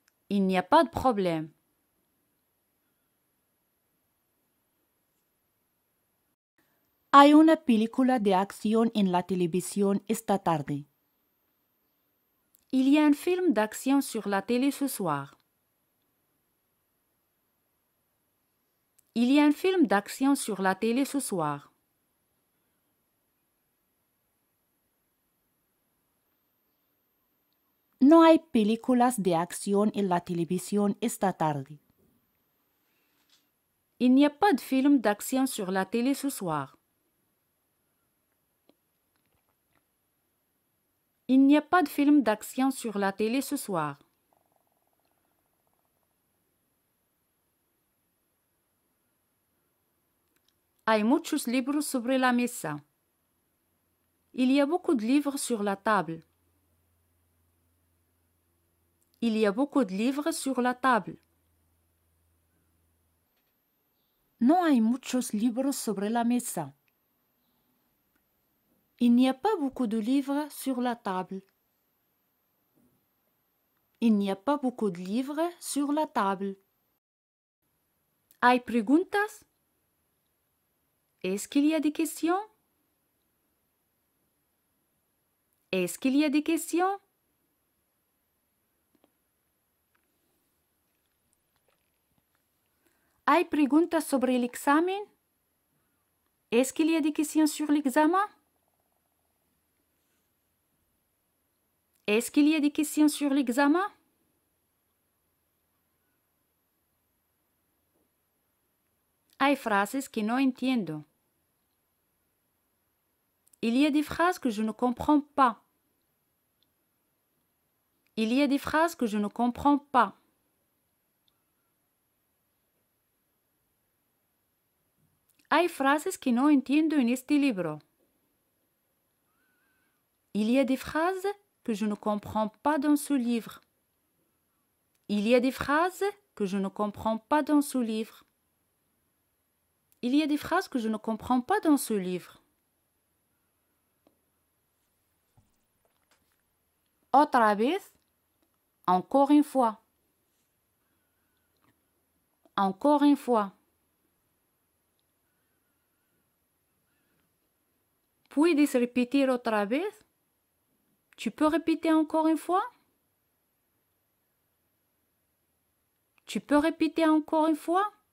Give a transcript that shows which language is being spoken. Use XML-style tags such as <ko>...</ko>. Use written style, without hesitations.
<fr>Il n'y a pas de problème.</fr> <es>Hay una película de acción en la televisión esta tarde.</es> <fr>Il y a un film d'action sur la télé ce soir. Il y a un film d'action sur la télé ce soir.</fr> <es>No hay películas de acción en la televisión esta tarde.</es> <fr>Il n'y a pas de film d'action sur la télé ce soir. Il n'y a pas de film d'action sur la télé ce soir.</fr> <es>Hay muchos libros sobre la mesa.</es> <fr>Il y a beaucoup de livres sur la table. Il y a beaucoup de livres sur la table.</fr> <es>No hay muchos libros sobre la mesa.</es> <fr>Il n'y a pas beaucoup de livres sur la table. Il n'y a pas beaucoup de livres sur la table.</fr> <es>¿Hay preguntas?</es> <fr>¿Est-ce qu'il y a des questions? Est-ce qu'il y a des questions?</fr> <es>¿Hay preguntas sobre el examen?</es> <fr>¿Est-ce qu'il y a des questions sur l'examen? Est-ce qu'il y a des questions sur l'examen?</fr> <es>Hay frases que no entiendo.</es> <fr>Il y a des phrases que je ne comprends pas. Il y a des phrases que je ne comprends pas.</fr> <es>Hay frases que no entiendo en este libro.</es> <fr>Il y a des phrases que je ne comprends pas dans ce livre. Il y a des phrases que je ne comprends pas dans ce livre. Il y a des phrases que je ne comprends pas dans ce livre.</fr> <es>Otra vez,</es> <fr>encore une fois. Encore une fois.</fr> <es>¿Puedes repetir otra vez?</es> <fr>Tu peux répéter encore une fois? Tu peux répéter encore une fois?</fr>